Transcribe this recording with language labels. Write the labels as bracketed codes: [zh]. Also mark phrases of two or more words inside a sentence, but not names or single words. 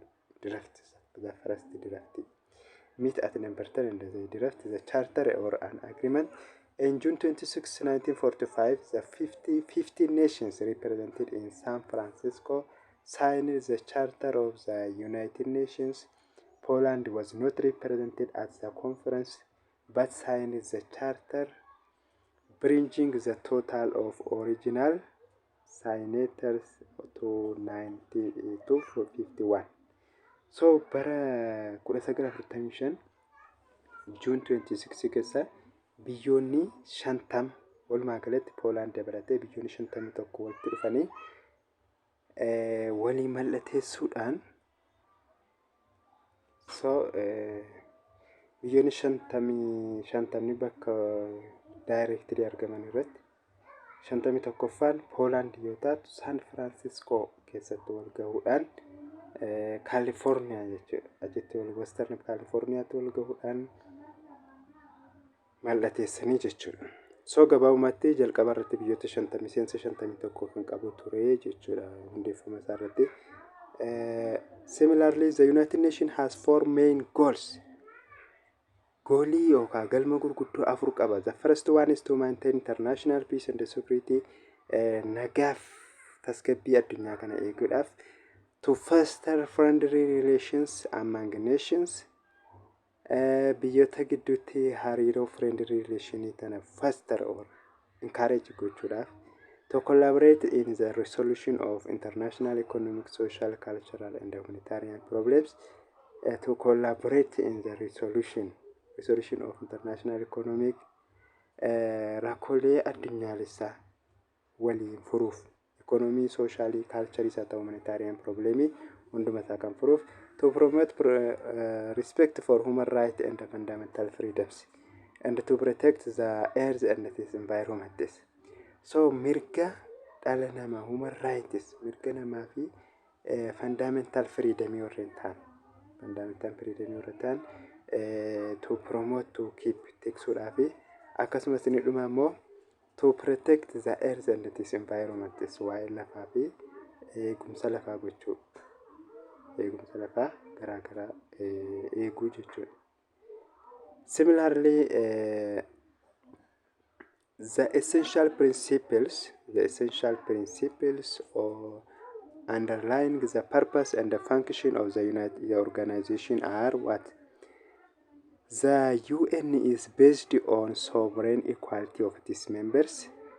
[en] Draft, the first draft. Meet at Dumbarton and they draft the charter or an agreement. In June 26, 1945, the 15 nations represented in San Francisco signed the Charter of the United Nations. Poland was not represented at the conference, but signed the charter, bringing the total of original signatories to 51. [om] So, bara 1945 June 26 keessa biyyoonni 50 walumaa galatti Poland dabalatee biyyoonni 51 walitti dhufanii walii mallatteessuudhaan so biyyoonni 50 bakka directly argaman irratti 51ffaan Poland yoo taatu San Francisco keessatti wal gahuudhaan California jechuudha. Achitti Western California wal gahuudhaan mallatteessanii jechuudha. So gabaabumatti jalqaba irratti biyyoota 50 miseensa 51 kan qabu ture jechuudha hundeeffama isaa irratti. [en] Similarly, the United Nations has four main goals. [om] Goalii yookaan galma gurguddoo afur qaba. [en] The first one is to maintain international peace and security. [om] Nagaaf tasgabbii addunyaa kana eeguudhaaf. [en] To foster friendly relations among nations. [om] Biyyoota gidduutti hariiroo [en] friendly relationii [om] tana [en] foster or encourage [om] gochuudhaaf. [en] To collaborate in the resolution of international economic, social, cultural and humanitarian problems. To collaborate in the resolution of international economic [om] rakkoolee addunyaalessaa waliin furuuf. [en] Economy, socially, culture, humanitarian problem [om] hunduma isaa kan furuuf. [en] To promote respect for human rights and fundamental freedoms, and to protect the earth and its environment. [om] So mirga dhala namaa [en] human rights [om] mirga namaa fi [en] fundamental freedom to promote to keep [om] tiksuudhaa fi akkasumas inni dhuma immoo [en] to protect the earth and its environment [om] waa'ee lafaa fi eegumsa lafaa gochuu eegumsa lafaa garaagaraa eeguu jechuudha. [en] Similarly, the essential principles or underlying the purpose and the function of the organization are what? The UN is based on sovereign equality of its members.